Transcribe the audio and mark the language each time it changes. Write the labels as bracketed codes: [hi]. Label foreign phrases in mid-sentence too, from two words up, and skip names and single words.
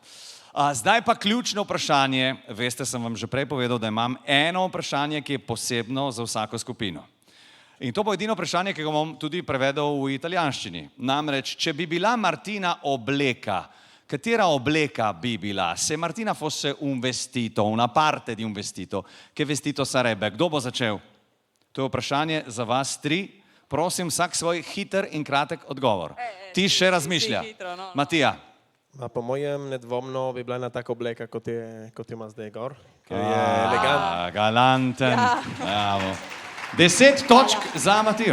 [sl] Zdaj pa ključno vprašanje. Veste, sem vam že prej povedal, da imam eno vprašanje, ki je posebno za vsako skupino. In to bo edino vprašanje, ki ga bom tudi prevedel v italijanščini. Namreč, če bi bila Martina obleka, katera obleka bi bila? [it] Se Martina fosse un vestito, una parte di un vestito, che vestito sarebbe? [sl] Kdo bo začel? To je vprašanje za vas tri. Prosim, vsak svoj hiter in kratek odgovor. Ti še razmišlja. Matija. Po mojem nedvomno bi bila ena taka obleka, kot jo ima zdaj gor, ker je elegantna. Galanten. Bravo. 10 točk za Matijo.